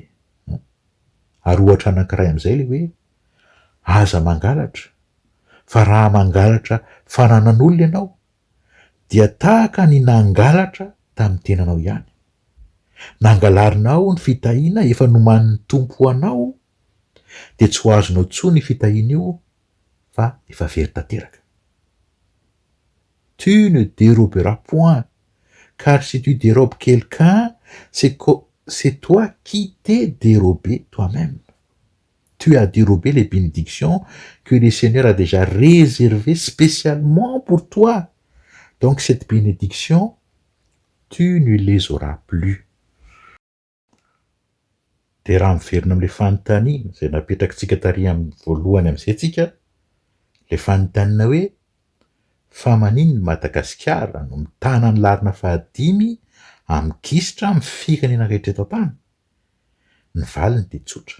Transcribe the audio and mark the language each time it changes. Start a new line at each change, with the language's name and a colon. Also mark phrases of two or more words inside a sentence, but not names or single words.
Malagasy: Ary ohatra anankiray amin'izay le hoe aza mangalatra, fa raha mangalatra fananan'olona ianao dia tahaka ny nangalatra tamin'ny tenanao ihany. Nangalarinao ny fitahiana efa nomanin'ny Tompo anao de tsy ho azonao tsony fitahiana io fa efa very tanteraka.
French: Tu ne déroberas point, car si tu dérobes quelqu'un, c'est toi qui t'es dérobé toi-même. Tu as dérobé les bénédictions que le Seigneur a déjà réservées spécialement pour toi. Donc cette bénédiction, tu ne les auras plus.
Malagasy: De raha miverina amin'ilay fanontaniana izay napetrakitsika tary amin'ny voalohany amin'izay tsika, le fanontaniana hoe fa maninona Madagasikara no mitana ny larina 5 amin'ny kisitra amin'ny firenena rehetra eto an-tany? Ny valiny de tsotra.